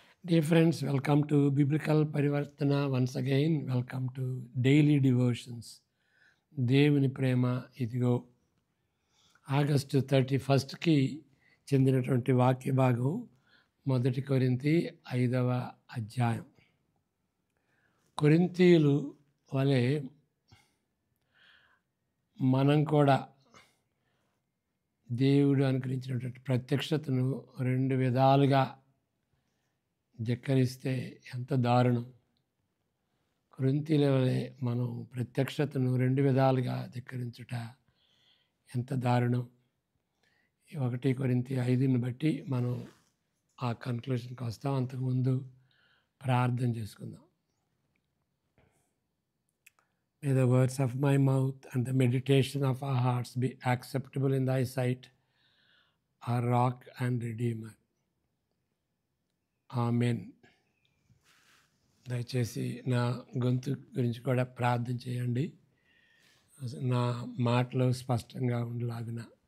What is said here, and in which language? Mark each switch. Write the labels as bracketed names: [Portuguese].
[English] Dear friends, welcome to Biblical Parivartana once again. Welcome to Daily Devotions. [Telugu] దేవుని ప్రేమ ఇదిగో August 31కి చెందినటువంటి వాక్య భాగం 1 కొరింథీ 5వ అధ్యాయం. కొరింథీయులు వలె మనం కూడా దేవుడు అనుగ్రహించినటువంటి ప్రత్యక్షతను రెండు విధాలుగా ధిక్కరిస్తే ఎంత దారుణం. కొరింథీయుల వలె మనం ప్రత్యక్షతను రెండు విధాలుగా ధిక్కరించుట ఎంత దారుణం. 1 కొరింథీ 5ని బట్టి మనం ఆ కన్క్లూషన్కి వస్తాం. అంతకుముందు ప్రార్థన చేసుకుందాం. [English] May the words of my mouth and the meditation of our hearts be acceptable in thy sight, our rock and redeemer. [Telugu] Amen. దయచేసి నా గొంతు గురించి కూడా ప్రార్థన చేయండి, నా మాటలు స్పష్టంగా ఉండలాగున.